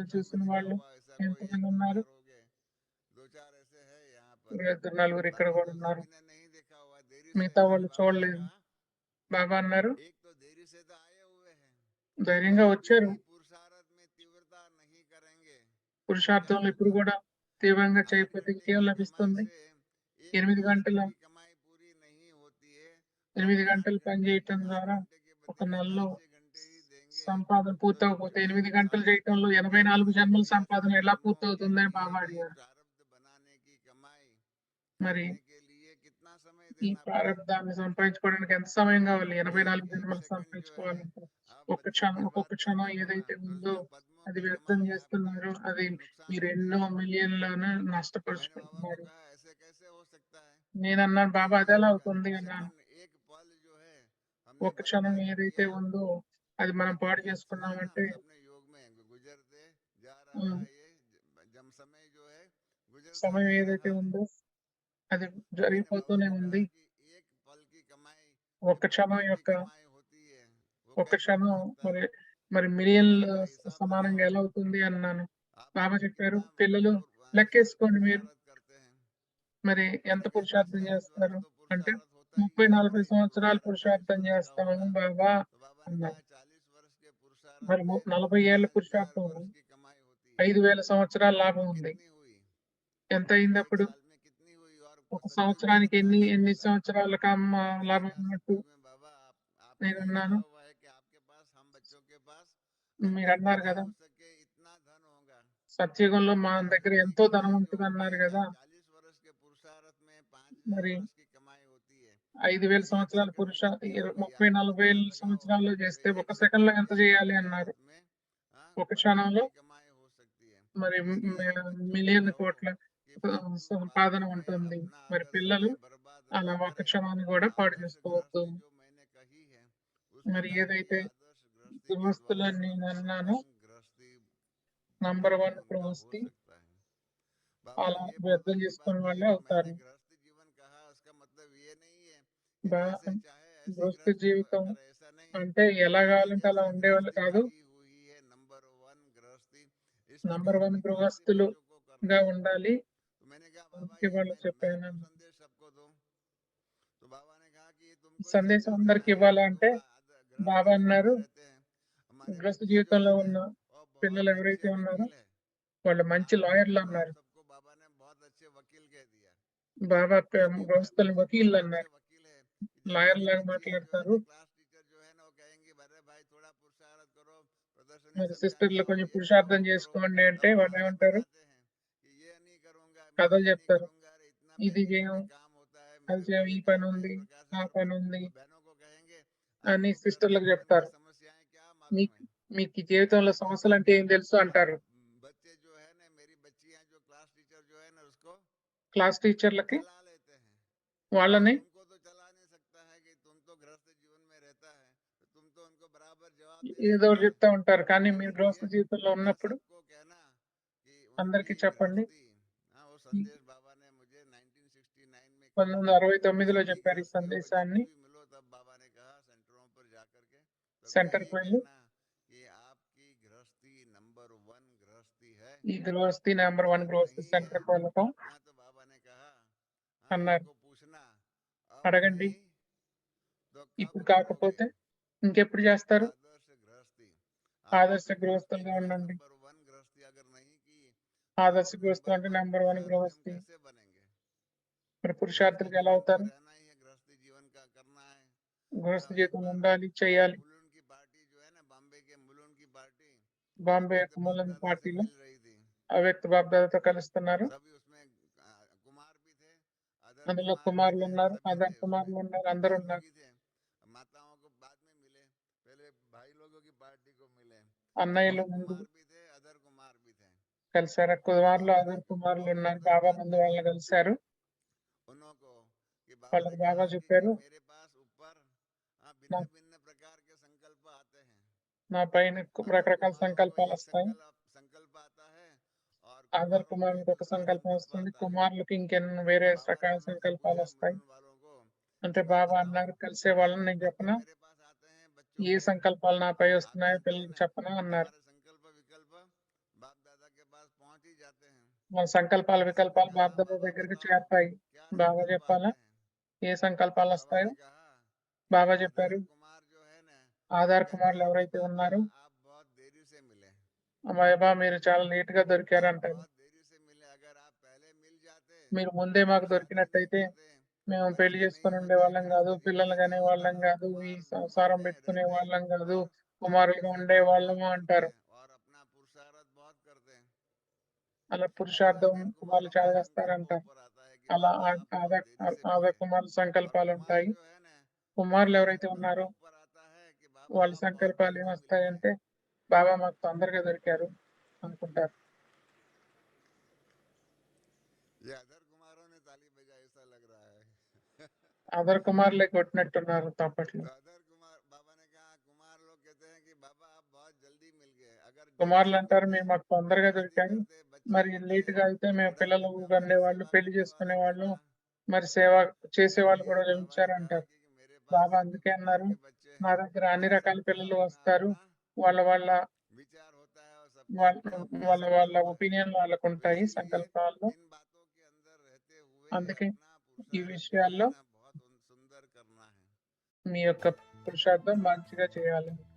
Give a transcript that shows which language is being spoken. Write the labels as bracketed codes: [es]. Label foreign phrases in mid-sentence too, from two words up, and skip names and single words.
[hi] साकार में [te] చూసిన [hi] देखा [te] వాళ్ళు [hi] हुआ, ऐसा कोई एक [te] ఎంతమంది [hi] दो [te] ఉన్నారు? [hi] चार हो गए, 2 4 ऐसे है यहाँ पर। [te] 2 నలుగురు ఇక్కడ [hi] बाकी [te] కూడా [hi] तो [te] ఉన్నారు. [hi] सभी ने नहीं देखा हुआ, देरी से [te] మిగతా [hi] आए। [te] వాళ్ళు [hi] बाबा ने [te] చూడలేదు. [hi] कहा [te] బాబా అన్నారు, [hi] एक तो देरी से तो आए हुए हैं, [te] ధైర్యంగా [hi] और अभी [te] వచ్చారు. [hi] भी पुरुषार्थ में तीव्रता नहीं करेंगे तो क्या [te] పురుషార్థంలో ఇప్పుడు [hi] होगा। [te] కూడా తీవ్రంగా [hi] 8 [te] చేయకపోతే [hi] घंटे [te] ఇంకేం [hi] की कमाई [te] లభిస్తుంది? [hi] से एक [te] 8 [hi] मास [te] గంటల [hi] की कमाई पूरी नहीं होती है। तो 8 [te] 8 గంటలు పని [hi] घंटे की [te] చేయటం [hi] 8 [te] ద్వారా [hi] घंटे के [te] ఒక [hi] बदले में [te] నెలలో [hi] 4 6 घंटे ही देंगे [te] సంపాదన [hi] तो [te] పూర్తవకపోతే, 8 గంటలు [hi] सारे [te] చేయటంలో [hi] कल्प के [te] 84 [hi] लिए [te] జన్మల [hi] या [te] సంపాదన [hi] सब [te] ఎలా [hi] जन्मों के [te] పూర్తవుతుందని [hi] लिए [te] బాబా [hi] भी [te] అడిగారు. [hi] प्रारब्ध बनाने की कमाई [te] మరి [hi] करने के लिए कितना समय [te] ఈ [hi] देना पड़ेगा। [te] ప్రారంధాన్ని సంపాదించుకోవడానికి ఎంత సమయం కావాలి? [hi] तो [te] 84 [hi] एक [te] జన్మలు [hi] सेकंड जो है [te] సంపాదించుకోవాలంటే [hi] आप [te] ఒక్క [hi] बच्चों [te] క్షణం, [hi] बर्बाद [te] ఒక్కొక్క క్షణం [hi] करते हो ना, [te] ఏదైతే [hi] तो [te] ఉందో [hi] उसमें पद्मों [te] అది [hi] की [te] వ్యర్థం [hi] कमाई आपकी [te] చేస్తున్నారు. అది [hi] नुकसान [te] మీరు [hi] होती [te] ఎన్నో [hi] है। [te] మిలియన్లను [hi] तो मैंने बाबा को [te] నష్టపరుచుకుంటున్నారు. [hi] कहा ऐसे कैसे हो सकता है [te] నేనన్నాను, [hi] कि [te] బాబా అదెలా [hi] एक [te] అవుతుంది అన్నాను. [hi] सेकंड एक पल जो है हमने [te] ఒక్క క్షణం [hi] बर्बाद [te] ఏదైతే [hi] किया, [te] ఉందో అది మనం [hi] लेकिन [te] పాడు [hi] एक सुना ना [te] చేసుకున్నామంటే [hi] सबने योग में गुजरते जा रहा ఉమ్, है, ये जम समय जो है गुजरता [te] సమయం [hi] जा [te] ఏదైతే [hi] रहा है। [te] ఉందో అది [hi] तो मैंने बाबा [te] జరిగిపోతూనే [hi] को कहा [te] ఉంది. [hi] कि एक पल की कमाई [te] ఒక్క [hi] कितनों [te] క్షణం [hi] की भी [te] యొక్క [hi] कमाई होती है, वो [te] ఒక్క [hi] कैसे हो [te] క్షణం [hi] सकता है। [te] మరి మరి [hi] तो [te] మిలియన్ల [hi] बाबा हिसाब [te] సమానంగా [hi] लगाओ, [te] ఎలా అవుతుంది అన్నాను. [hi] आप [te] బాబా [hi] अभी [te] చెప్పారు, [hi] कितना [te] పిల్లలు లెక్కేసుకోండి మీరు [hi] पुरुषार्थ करते हैं। [te] మరి ఎంత [hi] मैंने कहा [te] పురుషార్థం [hi] 30 40 वर्ष [te] చేస్తారు [hi] तो [te] అంటే, [hi] पुरुषार्थ होता ही [te] 30-40 [hi] है, [te] సంవత్సరాలు [hi] तुम्हारा 40 [te] పురుషార్థం [hi] वर्ष का [te] చేస్తాము [hi] होगा। [te] బాబా [hi] तो बाबा ने [te] అన్నారు. [hi] कहा 40 वर्ष के पुरुषार्थ [te] మరి [hi] में [te] 40 ఏళ్ల [hi] 5000 [te] పురుషార్థం [hi] वर्ष की कमाई होती है। [te] 5,000 సంవత్సరాల లాభం [hi] तो [te] ఉంది. [hi] कितनी हुई, [te] ఎంత అయింది [hi] एक [te] అప్పుడు? [hi] साल में कितनी हुई, और [te] ఒక [hi] सतयुग में [te] సంవత్సరానికి [hi] कितना [te] ఎన్ని [hi] लाभ [te] ఎన్ని [hi] होगा। [te] సంవత్సరాల [hi] मैंने [te] లాభం [hi] कहा [te] ఉన్నట్టు [hi] सतयुग में बाबा आपने [te] నేను [hi] ही [te] అన్నాను. [hi] लिखा हुआ है कि आपके पास, हम बच्चों के पास [te] మీరు [hi] कभी [te] అన్నారు [hi] भी [te] కదా, [hi] हो सके इतना धन होगा। [te] సత్యుగంలో మన [hi] और [te] దగ్గర [hi] जितनी [te] ఎంతో ధనం [hi] कमाई जो [te] ఉంటుంది [hi] होगी, [te] अన్నారు [hi] जब [te] కదా. [hi] 40 वर्ष के पुरुषार्थ में 5000 [te] మరి [hi] वर्ष की कमाई होती है, [te] 5,000 [hi] तो एक [te] సంవత్సరాల [hi] सेकंड में कितनी होगी, आप [te] 30-40 [hi] अनुमान [te] వేల [hi] लगाओ। [te] సంవత్సరాల్లో [hi] तो [te] చేస్తే [hi] एक [te] ఒక సెకండ్ [hi] सेकंड [te] లో ఎంత [hi] के [te] చేయాలి అన్నారు. [hi] पुरुषार्थ में [te] ఒక [hi] पद्मों [te] క్షణంలో [hi] की कमाई हो सकती है। [te] మరి [hi] इसलिए बच्चों को [te] మిలియన్ల [hi] कहो [te] కోట్ల [hi] कि [te] సంపాదన [hi] फालतू में [te] ఉంటుంది. [hi] अपना [te] మరి [hi] अगर [te] పిల్లలు [hi] समय बर्बाद [te] అలా [hi] ना [te] ఒక [hi] करें। [te] క్షణాన్ని కూడా పాడు [hi] आदर्श [te] చేసుకోవద్దు. [hi] गृहस्थी जो मैंने कही है, उस [te] మరి [hi] प्रकार की [te] ఏదైతే [hi] आदर्श गृहस्थी के द्वारा [te] గృహస్థులని నేను [hi] नंबर [te] అన్నానో, [hi] 1 गृहस्थी [te] నంబర్ 1 [hi] जीवन उनका हो [te] గృహస్థి [hi] सकता है। बाबा [te] అలా [hi] ने ये बहुत [te] వ్యర్థం [hi] अच्छी बात [te] చేసుకునే [hi] कही [te] వాళ్ళే [hi] कि मैंने [te] అవుతారు. [hi] गृहस्थी कि [te] బా [hi] जैसे चाहे ऐसी [te] గృహస్థ [hi] गृहस्थी [te] జీవితం [hi] कर, ऐसा नहीं [te] అంటే ఎలా [hi] कि [te] కావాలంటే అలా [hi] जैसे [te] ఉండేవాళ్ళు [hi] गृहस्थी [te] కాదు. [hi] की हुई है नंबर 1 गृहस्थी, इस [te] నంబర్ [hi] प्रकार [te] 1 [hi] की गृहस्थी बच्चों को करना [te] గృహస్థులుగా [hi] है। [te] ఉండాలి. [hi] तो मैंने कहा बाबा [te] అందుకే [hi] ये [te] వాళ్ళు [hi] मैं तो [te] చెప్పాను. [hi] संदेश सबको दूं। तो बाबा ने कहा कि तुमको ही [te] సందేశం [hi] संदेश [te] అందరికి [hi] देना है, [te] ఇవ్వాలా అంటే [hi] जो गृहस्थ [te] బాబా [hi] जीवन [te] అన్నారు, [hi] में रहते हैं हमारे [te] గృహస్థ [hi] बच्चे जो [te] జీవితంలో [hi] है ना [te] ఉన్న [hi] वो [te] పిల్లలు [hi] बहुत [te] ఎవరైతే [hi] अच्छे [te] ఉన్నారో [hi] वकील है। [te] వాళ్ళు మంచి లాయర్లు [hi] आप [te] అన్నారు. [hi] सबको बाबा ने बहुत अच्छे वकील कह दिया। [te] బాబా [hi] क्योंकि [te] గృహస్థులు [hi] बच्चे [te] వకీళ్ళు [hi] बहुत अच्छे [te] అన్నారు. [hi] वकील है कि जब [te] లాయర్ [hi] मेरी [te] లాగా [hi] बच्चियां जो है [te] మాట్లాడతారు. [hi] ना क्लास टीचर जो है ना वो कहेंगे अरे भाई थोड़ा पुरुषार्थ करो, प्रदर्शनी [te] మరి [hi] सब जाके [te] సిస్టర్లు [hi] आओ, [te] కొంచెం [hi] ये करो [te] పురుషార్థం [hi] वो करो, [te] చేసుకోండి అంటే [hi] तब [te] వాళ్ళు [hi] बहाने [te] ఏమంటారు, [hi] बनाते हैं कि ये नहीं करूंगा, मैं [te] కథలు [hi] ये नहीं [te] చెప్తారు. [hi] करूंगा, अरे इतना [te] ఇది [hi] पेंडिंग [te] చేయం, [hi] में काम होता है, [te] అది [hi] मेरे को [te] చేయం, [hi] ये [te] ఈ పని [hi] काम है, इस [te] ఉంది, [hi] प्रकार से [te] ఆ [hi] फिर [te] పని ఉంది [hi] बहनों को कहेंगे [te] అని [hi] आपको गृहस्थ [te] సిస్టర్లకు [hi] जीवन की [te] చెప్తారు. [hi] समस्याएं क्या मालूम [te] మీకు [hi] है। [te] మీకు ఈ జీవితంలో [hi] तो [te] సమస్యలు అంటే ఏం తెలుసు అంటారు. [hi] बच्चे जो है ना मेरी बच्चियां जो क्लास टीचर जो है ना उसको [te] క్లాస్ టీచర్లకి [hi] चला लेते हैं। [te] వాళ్ళని [hi] तुमको तो चला नहीं सकता है कि तुम तो गृहस्थ जीवन में रहता है, तो तुम तो उनको बराबर जवाब दे [te] ఏదో [hi] सकते [te] ఒకటి [hi] हैं। [te] చెప్తా ఉంటారు. కానీ మీరు గృహస్థ [hi] इसलिए [te] జీవితంలో ఉన్నప్పుడు [hi] सबको कहना कि उनकी [te] అందరికీ చెప్పండి. [hi] गृहस्थी, हाँ वो संदेश बाबा ने मुझे 1969 में कहा। [te] 1969లో [hi] सबकी [te] చెప్పారు ఈ [hi] गृहस्थी हो, जब [te] సందేశాన్ని. [hi] भी मिलो तब बाबा ने कहा सेंटरों पर जाकर के सबको [te] సెంటర్కి [hi] ये [te] వెళ్ళి [hi] कहना कि आपकी गृहस्थी नंबर 1 गृहस्थी है, [te] ఈ గృహస్థి నెంబర్ 1 [hi] और [te] గృహస్థి [hi] नहीं है। [te] సెంటర్కి వెళ్ళటం [hi] हाँ तो बाबा ने कहा हाँ [te] అన్నారు. [hi] इनको पूछना अब [te] అడగండి. [hi] नहीं तो कब [te] ఇప్పుడు [hi] करोगे [te] కాకపోతే ఇంకెప్పుడు చేస్తారు? [hi] आदर्श गृहस्थी। आप [te] ఆదర్శ [hi] अपनी गृहस्थी [te] గృహస్థులుగా [hi] जो है [te] ఉండండి. [hi] नंबर 1 गृहस्थी अगर नहीं की तो [te] ఆదర్శ [hi] आप [te] గృహస్థులు [hi] नंबर [te] అంటే [hi] 1 [te] నెంబర్ 1 [hi] पुरुषार्थी हम [te] గృహస్థి. [hi] कैसे बनेंगे। [te] మరి [hi] गृहस्थ [te] పురుషార్థులుగా ఎలా [hi] जीवन तो [te] అవుతారు? [hi] रहना ही है, गृहस्थ जीवन का करना है। [te] గృహస్థ [hi] एक [te] జీవితం [hi] बार [te] ఉండాలి, [hi] वो [te] చేయాలి. [hi] मुलुंड की पार्टी जो है ना बॉम्बे के मुलुंड की पार्टी [te] బాంబే [hi] अव्यक्त [te] యొక్క [hi] बाप [te] మూలం [hi] दादा से [te] పార్టీలో [hi] मिल रही थी। [te] అవ్యక్త బాబ్దాదాతో కలుస్తున్నారు. [hi] सभी उसमें कुमार भी थे, अदर [te] అందులో [hi] कुमार भी [te] కుమారులు [hi] थे, [te] ఉన్నారు, [hi] सभी [te] అదర్ [hi] थे [te] కుమారులు [hi] उसमें, [te] ఉన్నారు, అందరూ [hi] सब लोग [te] ఉన్నారు. [hi] ही थे। माताओं को बाद में मिले, पहले भाई लोगों की पार्टी को मिले। [te] అన్నయ్యలు [hi] वो [te] ముందు [hi] कुमार भी थे, अदर कुमार भी थे। [te] కలిశారు. [hi] तो बाबा [te] కుమారులు, [hi] ने [te] అదర్ [hi] एक [te] కుమారులు [hi] बहुत [te] ఉన్నారు. [hi] सुंदर [te] బాబా [hi] बात [te] ముందు [hi] कही [te] వాళ్ళని కలిశారు. [hi] उनको कि बाबा ने [te] వాళ్ళకి బాబా [hi] कहा कि [te] చెప్పారు, [hi] मेरे पास ऊपर [te] నా [hi] भिन्न भिन्न प्रकार के संकल्प आते हैं। [te] నా పైన [hi] अदर [te] రకరకాల [hi] कुमारों को [te] సంకల్పాలు [hi] एक [te] వస్తాయి. [hi] संकल्प आता है और [te] ఆదర్ [hi] कुमारों को एक [te] కుమారులకు ఒక [hi] दूसरा [te] సంకల్పం [hi] संकल्प [te] వస్తుంది, [hi] आता है। [te] కుమారులకి ఇంకెన్నో వేరే [hi] तो बाबा ने [te] రకాల [hi] उन लोग से [te] సంకల్పాలు [hi] पूछा [te] వస్తాయి. [hi] मुलुंड वालों को [te] అంటే [hi] कि भाई [te] బాబా [hi] बताओ [te] అన్నారు, కలిసే [hi] क्या [te] వాళ్ళని నేను [hi] संकल्प [te] చెప్పనా, [hi] मेरे पास आते हैं बच्चों [te] ఏ [hi] के। [te] సంకల్పాలు నాపై [hi] आप [te] వస్తున్నాయో [hi] जानते हैं [te] పిల్లలకి [hi] ना [te] చెప్పనా అన్నారు. [hi] हमारे संकल्प विकल्प बाप दादा के पास पहुंच ही जाते हैं। [te] మన సంకల్పాల [hi] किसी ने [te] వికల్పాలు [hi] कहा [te] బాబ్దాదా [hi] बाबा [te] దగ్గరికి [hi] बताओ [te] చేరతాయి. [hi] क्या [te] బాబా [hi] संकल्प [te] చెప్పాలా, [hi] आते हैं। [te] ఏ [hi] तो [te] సంకల్పాలు [hi] बाबा [te] వస్తాయో. [hi] ने कहा कि [te] బాబా [hi] आधार [te] చెప్పారు, [hi] कुमार जो है ना वो [te] ఆధార్ [hi] कहते [te] కుమారులు [hi] हैं कि [te] ఎవరైతే [hi] बाबा [te] ఉన్నారో, [hi] आप बहुत देरी से मिले, [te] బాబా మీరు చాలా లేట్ గా దొరికారు [hi] आप [te] అంటారు. [hi] बहुत देरी से मिले, अगर आप पहले मिल जाते [te] మీరు [hi] तो [te] ముందే [hi] हम [te] మాకు [hi] शादी नहीं [te] దొరికినట్టయితే [hi] करते, [te] మేము పెళ్లి [hi] बच्चे नहीं [te] చేసుకొని ఉండే [hi] होते, [te] వాళ్ళం [hi] गृहस्थ [te] కాదు, [hi] जीवन [te] పిల్లలు [hi] नहीं [te] కనే [hi] होता, [te] వాళ్ళం కాదు, ఈ [hi] कुमार [te] సంసారం [hi] बने [te] పెట్టుకునే [hi] रहते [te] వాళ్ళం काదు, [hi] और आपकी [te] కుమారులుగా ఉండే [hi] सेवा बहुत [te] వాళ్ళము [hi] करते [te] అంటారు. [hi] और अपना पुरुषार्थ बहुत करते। [te] అలా [hi] ऐसा [te] పురుషార్థం [hi] अदर [te] వాళ్ళు [hi] कुमारों का [te] చాలా [hi] संकल्प [te] చేస్తారంటారు. [hi] ऊपर आता है कि [te] అలా [hi] बाबा आप बहुत [te] ఆధార్ [hi] देरी से [te] ఆధార్ [hi] मिले। [te] కుమారుల [hi] और [te] సంకల్పాలు [hi] कुमार [te] ఉంటాయి. [hi] जो है ना [te] కుమారులు [hi] उनका [te] ఎవరైతే [hi] संकल्प [te] ఉన్నారో [hi] ऊपर आता है कि बाबा [te] వాళ్ళ [hi] आप बहुत [te] సంకల్పాలు [hi] जल्दी मिल गए। [te] ఏమొస్తాయంటే బాబా మాకు తొందరగా దొరికారు అనుకుంటారు. [hi] ये अदर कुमारों ने ताली बजाई ऐसा लग रहा है। [te] ఆధార్ కుమారులే కొట్టినట్టున్నారు తప్పట్లు. [hi] तो अदर कुमार बाबा ने कहा कुमार लोग कहते हैं कि बाबा आप बहुत जल्दी मिल गए, अगर देरी [te] కుమారులు [hi] से [te] అంటారు, [hi] मिलते [te] మేము మాకు [hi] तो [te] తొందరగా [hi] शादी [te] దొరికాయి, [hi] करते, बच्चे [te] మరి [hi] होते, [te] లేట్ గా అయితే మేము [hi] बुढ़ापे [te] పిల్లలు [hi] में हमारी [te] కనేవాళ్ళు, [hi] सेवा [te] పెళ్లి [hi] करने वाला [te] చేసుకునేవాళ్ళు, [hi] मिलता। [te] మరి సేవ చేసేవాళ్ళు [hi] इसलिए [te] కూడా [hi] बाबा ने कहा [te] లభించారంటారు. [hi] कि मेरे पास [te] బాబా [hi] सभी [te] అందుకే [hi] प्रकार [te] అన్నారు, [hi] के बच्चे [te] నా [hi] हैं [te] దగ్గర అన్ని [hi] और [te] రకాల [hi] सबका [te] పిల్లలు [hi] अपना [te] వస్తారు, [hi] अपना [te] వాళ్ళ వాళ్ళ [hi] विचार होता है और सबका [te] వాళ్ళ [hi] अपना अपना [te] వాళ్ళ వాళ్ళ [hi] संकल्प है। [te] ఒపీనియన్ వాళ్ళకు [hi] तो [te] ఉంటాయి [hi] इसीलिए [te] సంకల్పాల్లో. [hi] इन बातों के अंदर रहते हुए [te] అందుకే [hi] अपना [te] ఈ [hi] पुरुषार्थ जो है [te] విషయాల్లో [hi] ना बहुत सुंदर करना है। [te] మీ యొక్క పురుషార్థం మంచిగా చేయాలి.